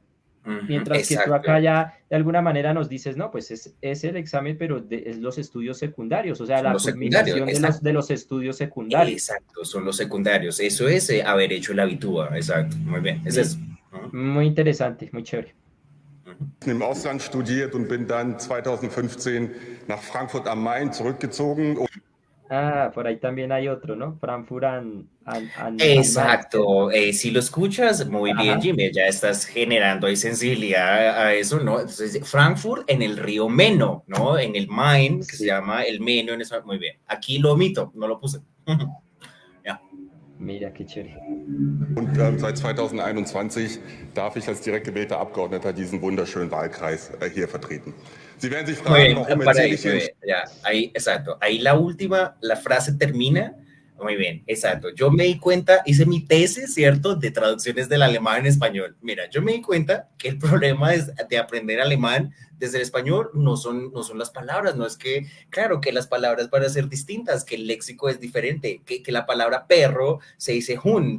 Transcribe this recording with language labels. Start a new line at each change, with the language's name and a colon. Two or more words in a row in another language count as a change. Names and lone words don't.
Spanish: Mientras que tú acá ya de alguna manera nos dices, no, pues es el examen, pero es los estudios secundarios, o sea, la culminación de los estudios secundarios. Exacto, son los secundarios, eso es haber hecho el Abitur, exacto, muy bien, es eso. Muy interesante, muy chévere.
German: Im Ausland studiert und bin dann 2015 nach Frankfurt am Main zurückgezogen.
Spanish: Ah, por ahí también hay otro, ¿no? Frankfurt an Main, ¿cierto? Exacto, si lo escuchas, muy bien, Ajá, Jimmy, ya estás generando ahí sensibilidad a eso, ¿no? Entonces, Frankfurt en el río Meno, ¿no? En el Main, que se sí, llama el Meno, muy bien. Aquí lo omito, no lo puse. Ja. mira qué chévere.
German: Und seit 2021 darf ich als direkt gewählter Abgeordneter diesen wunderschönen Wahlkreis hier vertreten. Sie werden sich
Spanish: Muy
German: fragen,
Spanish: bien,
German: warum
Spanish: para
German: erzähle
Spanish: ahí,
German: ich
Spanish: muy
German: hier
Spanish: bien, ya, ahí, exacto. Ahí la última, la frase termina. Muy bien, exacto. Yo me di cuenta, hice mi tesis, ¿cierto?, de traducciones del alemán en español. Mira, yo me di cuenta que el problema de aprender alemán desde el español no son las palabras, no es que, claro, que las palabras van a ser distintas, que el léxico es diferente, que la palabra perro se dice Hund.